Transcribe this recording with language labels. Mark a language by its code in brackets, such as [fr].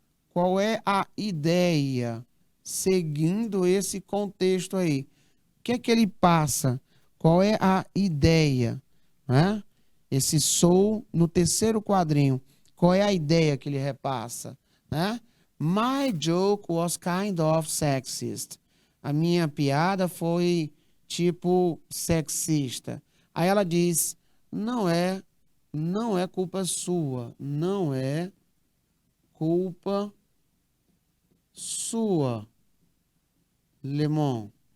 [pt] Qual é a ideia seguindo esse contexto aí? O que é que ele passa? Qual é a ideia, né? Esse sou no terceiro quadrinho. Qual é a ideia que ele repassa, né? [en] My joke was kind of sexist. [pt] A minha piada foi tipo sexista. Aí ela diz: não é culpa sua, não é culpa sua, Lemon.